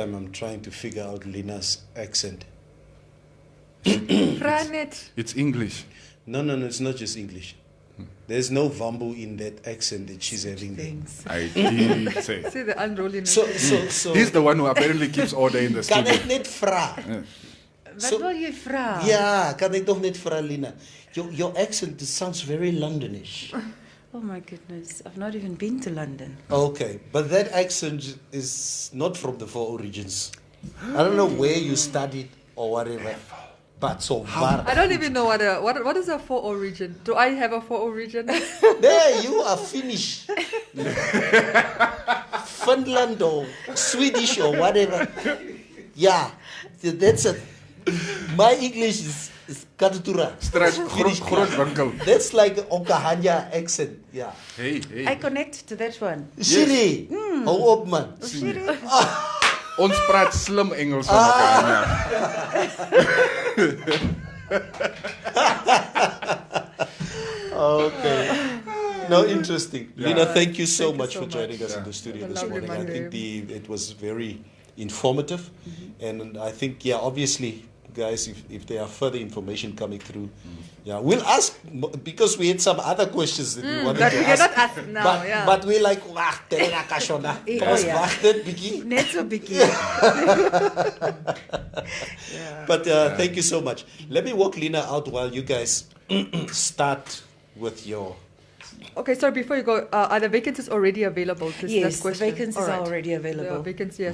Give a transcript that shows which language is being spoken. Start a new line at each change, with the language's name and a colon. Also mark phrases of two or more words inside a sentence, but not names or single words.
English: time I'm trying to figure out Lina's accent. Franet. It's English. No, it's not just English. There's no Vambu in that accent that she's having there. Thanks. I did say. See the unrolliness. So He's the one who apparently keeps order in the
Afrikaans: kan
English: studio.
Afrikaans: ek net vra? Wat wil jy vra? Ja, kan ek toch net vra, Lina?
English: Your accent sounds very Londonish. Oh my goodness, I've not even been to London. Okay, but that accent is not from the Four Origins. I don't know where you studied or whatever, but so far. I don't even know what is a 4O region. Do I have a 4O region? There, you are Finnish. Finland or Swedish or whatever. Yeah, that's it. My English is Katutura. Grootwinkel. That's like Okahanya accent. Yeah. Hey. I connect to that one.
Afrikaans: Shiri, hou op man. Ons praat slim Engels van mekaar.
English: Okay. No, interesting. Yeah. Lina, thank you so Thank you much so for joining much. us in the studio Have a this lovely morning. I Monday. think it was very informative. And I think, obviously, guys, if there are further information coming through, we'll ask, because we had some other questions that we wanted That to we ask. cannot ask now, But we're like, wag, terena ka shona. Oh,
Afrikaans: Kom ons
English: yeah.
Afrikaans: wag net bietjie. Net so biggie.
English: But thank you so much. Let me walk Lina out while you guys start with your... Okay, sorry, before you go, are the vacancies already available? Yes, that the question. vacancies All right. are already The available. vacancies, yeah.